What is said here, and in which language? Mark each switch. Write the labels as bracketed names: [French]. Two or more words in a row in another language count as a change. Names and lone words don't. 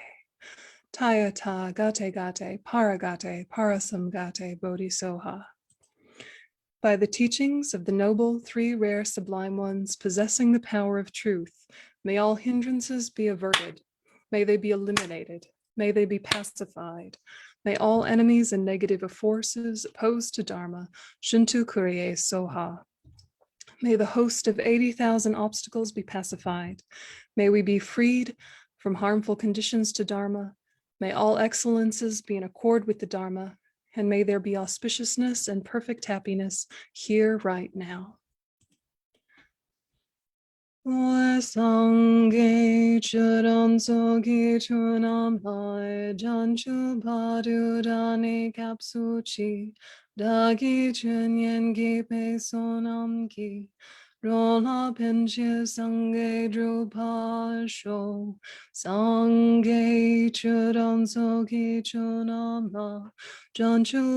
[Sanskrit] तद्यथा गते गते पारगते पारसंगते बोधिस्वाहा. [English] By the teachings of the noble three rare sublime ones possessing the power of truth, may all hindrances be averted, may they be eliminated, may they be pacified, may all enemies and negative forces opposed to Dharma [Sanskrit] शान्तिं कुरुये स्वाहा. [English] May the host of 80,000 obstacles be pacified, may we be freed from harmful conditions to Dharma, may all excellences be in accord with the Dharma, and may there be auspiciousness and perfect happiness here right now. [Tibetan] སངས་རྒྱས་ཆོས་དང་ཚོགས་ཀྱི་མཆོག་རྣམས་ལ། བྱང་ཆུབ་བར་དུ་བདག་ནི་སྐྱབས་སུ་མཆི། བདག་གིས་སྦྱིན་སོགས་བགྱིས་པའི་བསོད་ནམས་ཀྱིས འགྲོ་ལ་ཕན་ཕྱིར་སངས་རྒྱས་འགྲུབ་པར་ཤོག སངས་རྒྱས་ཆོས་དང་ཚོགས་ཀྱི་མཆོག་རྣམས་ལ་བྱང་ཆུབ